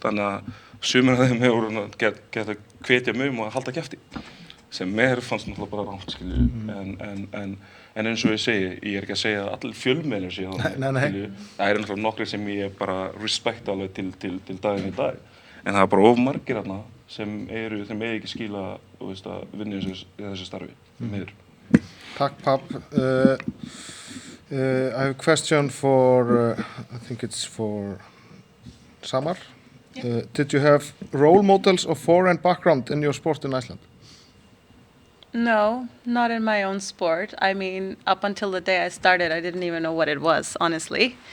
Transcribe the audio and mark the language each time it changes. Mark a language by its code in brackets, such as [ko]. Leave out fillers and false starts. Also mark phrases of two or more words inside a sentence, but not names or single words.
[is] Þannig að sumir af þeim hefur geta hvetja mig að halda kjafti, sem mér fannst náttúrulega bara rangt, skilju. En eins og ég segi, ég er ekki að segja að allir fjölmiðlar séu það, skilju. Það eru náttúrulega nokkrir sem ég bara respekta alveg til daginn í dag. En það er bara of margir þarna sem þeim ekki skila að vinna í þessu starfi. Takk, Pap. [en] I have a question for, I think it's for Samar. Did you have role models of foreign background in your sport in Iceland? No, not in my own sport. I mean, up until the day I started, I didn't even know what it was, honestly.